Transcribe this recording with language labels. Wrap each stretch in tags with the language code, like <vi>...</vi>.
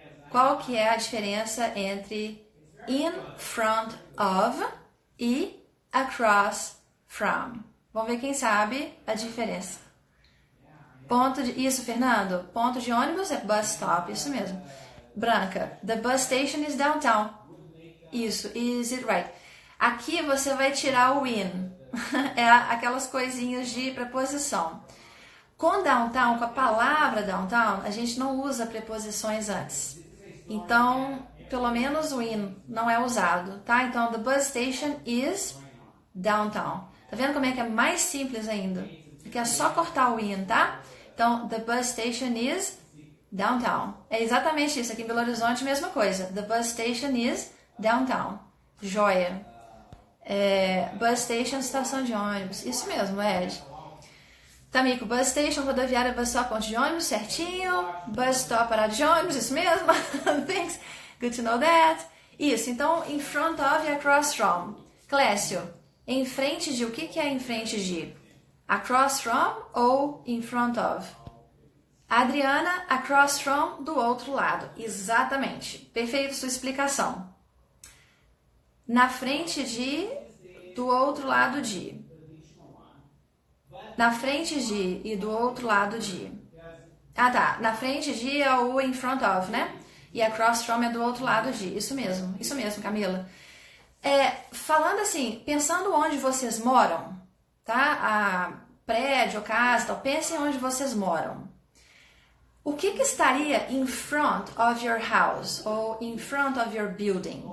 <pt>Qual que é a diferença entre in front of e across from? Vamos ver quem sabe a diferença. Isso, Fernando. Ponto de ônibus é bus stop, isso mesmo.</pt> <en>Branca, the bus station is downtown.</en> <pt>Isso,</pt> <en>is it right?</en> <pt>Aqui você vai tirar o in. É aquelas coisinhas de preposição. Com downtown, com a palavra downtown, a gente não usa preposições antes. Então, pelo menos o in não é usado, tá?</pt> <en>Então, the bus station is downtown.</en> <pt>Tá vendo como é que é mais simples ainda? Aqui é só cortar o in, tá?</pt> <en>Então, the bus station is downtown.</en> <pt>É exatamente isso. Aqui em Belo Horizonte, mesma coisa.</pt> <en>The bus station is downtown.</en> <pt>Joia. Bus station, estação de ônibus. Isso mesmo, Ed. Tamico, bus station, rodoviária, bus stop, ponte de ônibus, certinho. Bus stop, parada de ônibus, isso mesmo.</pt> <en>Thanks. Good to know that.</en> <pt>Isso, então, in front of e across from. Clécio, em frente de, o que é em frente de? Across from ou in front of? Adriana, across from, do outro lado. Exatamente. Perfeito sua explicação. Na frente de, do outro lado de. Na frente de e do outro lado de. Ah, tá. Na frente de é o in front of, né? E across from é do outro lado de. Isso mesmo, Camila. Falando assim, pensando onde vocês moram, tá? Prédio, casa, tal. Pensem onde vocês moram. O que estaria</pt> <en>in front of your house</en> <pt>ou</pt> <en>in front of your building?</en>